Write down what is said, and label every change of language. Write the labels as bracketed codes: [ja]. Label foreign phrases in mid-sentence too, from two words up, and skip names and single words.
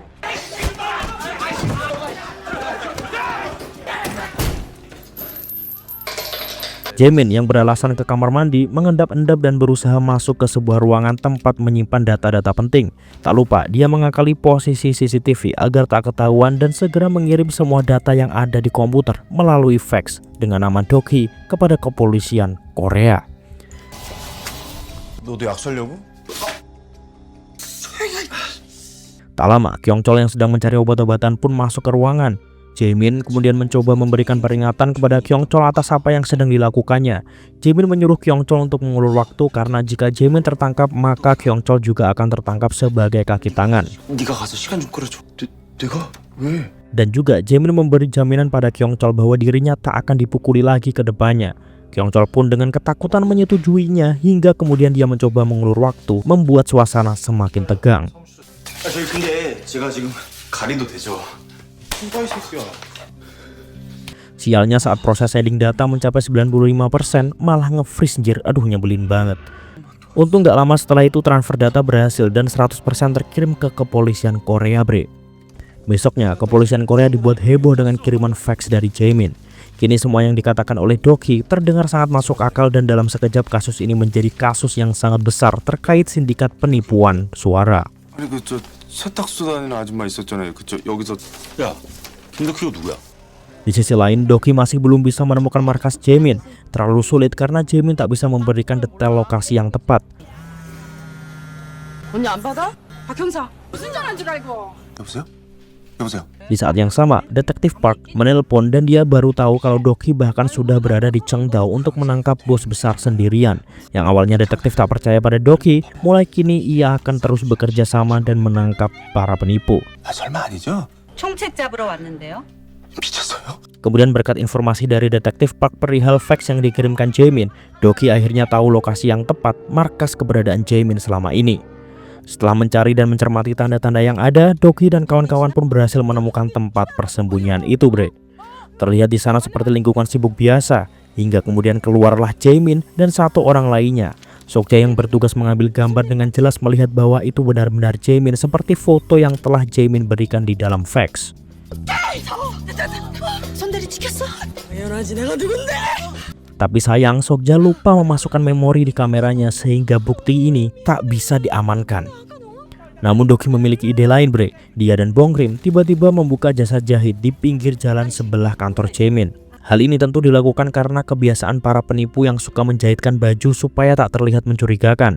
[id] Jaemin yang beralasan ke kamar mandi mengendap-endap dan berusaha masuk ke sebuah ruangan tempat menyimpan data-data penting. Tak lupa dia mengakali posisi CCTV agar tak ketahuan dan segera mengirim semua data yang ada di komputer melalui fax dengan nama Dokhi kepada kepolisian Korea. [ko] 너도 약수하려고? [id] Tak lama, Kyongchol yang sedang mencari obat-obatan pun masuk ke ruangan. Jaemin kemudian mencoba memberikan peringatan kepada Kyongchol atas apa yang sedang dilakukannya. Jaemin menyuruh Kyongchol untuk mengulur waktu karena jika Jaemin tertangkap maka Kyongchol juga akan tertangkap sebagai kaki tangan. [ko] 네가 가서 시간 좀 끌어줘. 내가? 왜? [id] Dan juga Jaemin memberi jaminan pada Kyongchol bahwa dirinya tak akan dipukuli lagi ke depannya. Kyongchol pun dengan ketakutan menyetujuinya hingga kemudian dia mencoba mengulur waktu, membuat suasana semakin tegang. [ko] 저희 근데 제가 지금 가리도 되죠. [id] Sialnya saat proses shading data mencapai 95% malah nge-freeze anjir, aduh nyebelin banget. Untung gak lama setelah itu transfer data berhasil dan 100% terkirim ke kepolisian Korea bre. Besoknya kepolisian Korea dibuat heboh dengan kiriman fax dari Jaemin. Kini semua yang dikatakan oleh Dokhi terdengar sangat masuk akal dan dalam sekejap kasus ini menjadi kasus yang sangat besar terkait sindikat penipuan suara. [ko] 아니 저 세탁소 다니는 아줌마 있었잖아요. 여기서 야, 김덕희가 누구야? [id] Di sisi lain, Dokhi masih belum bisa menemukan markas Jaemin. Terlalu sulit karena Jaemin tak bisa memberikan detail lokasi yang tepat. [ko] 언니 안 받아? 박 형사. 무슨 전화인 줄 알고. 여보세요? 여보세요? [id] Di saat yang sama, Detektif Park menelpon dan dia baru tahu kalau Dokhi bahkan sudah berada di Cheongdao untuk menangkap bos besar sendirian. Yang awalnya detektif tak percaya pada Dokhi, mulai kini ia akan terus bekerja sama dan menangkap para penipu. [ko] 아 설마 아니죠? 총책 잡으러 왔는데요. 미쳤어요? [id] Kemudian berkat informasi dari Detektif Park perihal fax yang dikirimkan Jaemin, Dokhi akhirnya tahu lokasi yang tepat markas keberadaan Jaemin selama ini. Setelah mencari dan mencermati tanda-tanda yang ada, Dokhi dan kawan-kawan pun berhasil menemukan tempat persembunyian itu bre. Terlihat di sana seperti lingkungan sibuk biasa, hingga kemudian keluarlah Jaemin dan satu orang lainnya. Sokja yang bertugas mengambil gambar dengan jelas melihat bahwa itu benar-benar Jaemin seperti foto yang telah Jaemin berikan di dalam fax. [ko] 손대리 찍혔어? 당연하지 내가 누군데? [id] Tapi sayang, Sokja lupa memasukkan memori di kameranya sehingga bukti ini tak bisa diamankan. Namun Dokhi memiliki ide lain bre. Dia dan Bongrim tiba-tiba membuka jasa jahit di pinggir jalan sebelah kantor Jaemin. Hal ini tentu dilakukan karena kebiasaan para penipu yang suka menjahitkan baju supaya tak terlihat mencurigakan.